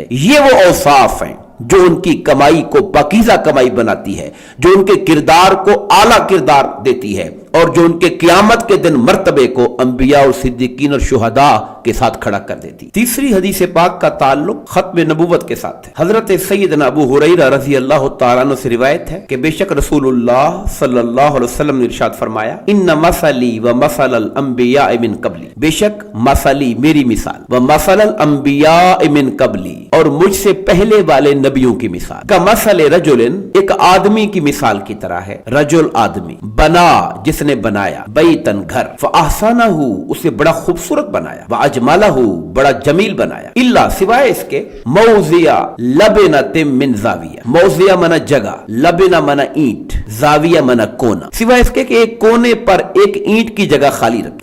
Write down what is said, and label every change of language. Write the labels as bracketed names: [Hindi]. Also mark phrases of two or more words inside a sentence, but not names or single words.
[Urdu] یہ وہ اوصاف ہیں جو ان کی کمائی کو پاکیزہ کمائی بناتی ہے، جو ان کے کردار کو اعلیٰ کردار دیتی ہے، اور جو ان کے قیامت کے دن مرتبے کو انبیاء اور صدیقین اور شہداء کے ساتھ کھڑا کر دیتی. تیسری حدیث پاک کا تعلق ختم نبوت کے ساتھ ہے. حضرت سیدنا ابو ہریرہ [Arabic] رضی اللہ تعالیٰ عنہ [Urdu] سے روایت ہے کہ بے شک رسول اللہ [Arabic] صلی اللہ علیہ وسلم [Urdu] نے ارشاد فرمایا، [Arabic] ان مثلی و مثل الانبیاء من قبلی، [Urdu] بے شک مثلی میری مثال، [Arabic] و مثل الانبیاء من قبلی [Urdu] اور مجھ سے پہلے والے نبیوں کی مثال، [Arabic] کا مثل رجل [Urdu] ایک آدمی کی مثال کی طرح ہے. رجل آدمی، بنا جس نے بنایا، بیتن گھر، فاحسنہ اسے بڑا خوبصورت بنایا، واجملہ بڑا جمیل بنایا، الا سوائے اس کے [Arabic] موضع لبنۃ من زاویہ، [Urdu] موضع منا جگہ، لبنہ منا اینٹ، زاویہ منا کونا، سوائے اس کے کہ ایک کونے پر ایک اینٹ کی جگہ خالی رکھ.